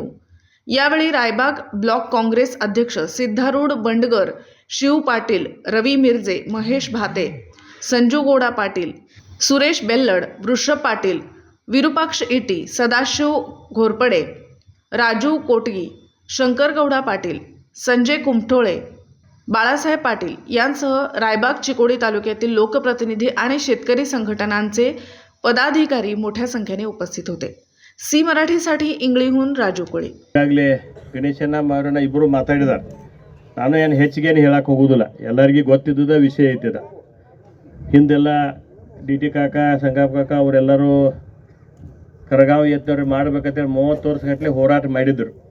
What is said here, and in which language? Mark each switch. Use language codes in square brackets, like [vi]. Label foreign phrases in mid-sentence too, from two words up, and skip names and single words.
[mr] यावेळी रायबाग ब्लॉक काँग्रेस अध्यक्ष सिद्धारूढ बंडगर, शिव पाटील, रवी मिर्जे, महेश भाते, संजू गोडा पाटील, सुरेश बेल्लड, वृषभ पाटील, विरुपाक्ष इटी, सदाशिव घोरपडे, राजू कोटगी, शंकर गौडा पाटील, संजय कुमठोळे, बाळासाहेब पाटील यांसह रायबाग चिकोडी तालुक्यातील लोकप्रतिनिधी आणि शेतकरी संघटनांचे पदाधिकारी मोठ्या संख्येने उपस्थित होते. सी मराठीसाठी इंग्लिहून राजू कोळी. [kn] ಈಗಾಗಲೇ ಗಣೇಶಣ್ಣ ಮಾರಣ್ಣ ಇಬ್ಬರು ಮಾತಾಡಿದಾರೆ. ನಾನು ಏನು ಹೆಚ್ಚಿಗೇನು ಹೇಳಕ್ಕೆ ಹೋಗೋದಿಲ್ಲ, ಎಲ್ಲರಿಗೂ ಗೊತ್ತಿದ್ದ ವಿಷಯ ಐತಿದ. ಹಿಂದೆಲ್ಲ DT ಕಾಕ, ಸಂಗಪ್ಪ ಕಾಕ ಅವರೆಲ್ಲರೂ ಕರಗಾವ್ ಎತ್ತವ್ರು ಮಾಡ್ಬೇಕಂತೇಳಿ 30 ವರ್ಷಗಟ್ಟಲೆ ಹೋರಾಟ ಮಾಡಿದ್ರು.